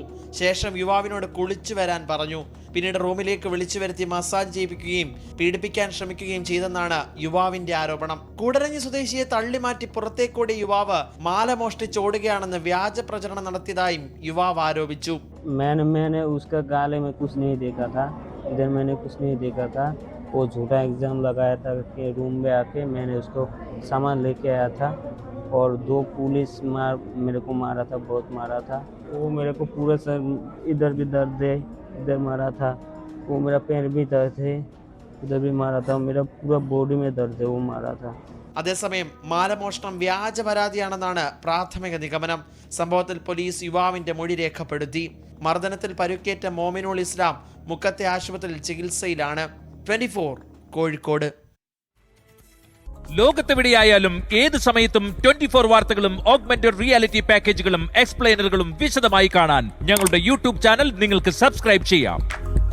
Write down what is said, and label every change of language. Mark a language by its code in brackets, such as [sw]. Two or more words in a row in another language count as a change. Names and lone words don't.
[ml] ശേഷം യുവാവിനോട് കുളിച്ചു വരാൻ പറഞ്ഞു. പിന്നീട് റൂമിലേക്ക് വിളിച്ചു വരുത്തി മസാജ് ചെയ്യിപ്പിക്കുകയും പീഡിപ്പിക്കാൻ ശ്രമിക്കുകയും ചെയ്തെന്നാണ് യുവാവിന്റെ ആരോപണം. കൂടരഞ്ഞി സ്വദേശിയെ തള്ളിമാറ്റി പുറത്തേക്കൂടി യുവാവ് മാല മോഷ്ടിച്ചോടുകയാണെന്ന് വ്യാജ പ്രചരണം നടത്തിയതായും യുവാവ് ആരോപിച്ചു. [hi] वो झूठा एग्ज़ाम लगाया था कि रूम में आके मैंने उसको सामान लेके आया था और 2 पुलिस मेरे को मारा था, बहुत मारा था। वो मेरे को पूरा सर इधर भी दर्द है, इधर मारा था, वो मेरा पैर भी दर्द है, उधर भी मारा था, मेरा पूरा बॉडी में दर्द है, वो मारा था। [ml] അതേസമയം മാലമോഷണം വ്യാജ പരാതിയാണെന്നാണ് പ്രാഥമിക നിഗമനം. സംഭവത്തിൽ പോലീസ് യുവാവിന്റെ മൊഴി രേഖപ്പെടുത്തി. മർദ്ദനത്തിൽ പരുക്കേറ്റ മൊമിനുൽ ഇസ്ലാം മുക്കത്തെ ആശുപത്രിയിൽ ചികിത്സയിലാണ്. 24 കോഴിക്കോട്. ലോകത്തെവിടെയായാലും ഏത് സമയത്തും 24 വാർത്തകളും [en] augmented reality [ml] പാക്കേജുകളും എക്സ്പ്ലെയിനറുകളും വിശദമായി കാണാൻ ഞങ്ങളുടെ [en] YouTube channel [ml] നിങ്ങൾക്ക് സബ്സ്ക്രൈബ് ചെയ്യാം.